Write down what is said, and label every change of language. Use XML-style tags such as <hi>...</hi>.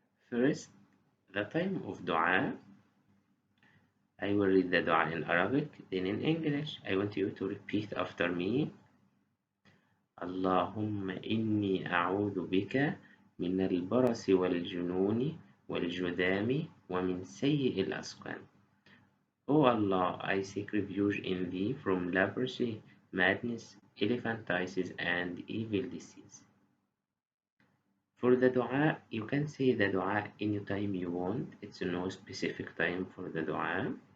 <en>First, the time of dua. I will read the dua in Arabic, then in English. I want you to repeat after me.</en> <ar>اللهم إني أعوذ بك من البرص والجنون والجذام ومن سيء الأسقام.</ar> <en>O Allah, I seek refuge in Thee from leprosy, madness, elephantiasis, and evil disease. For the dua, you can say the dua anytime you want. It's no specific time for the dua.</en>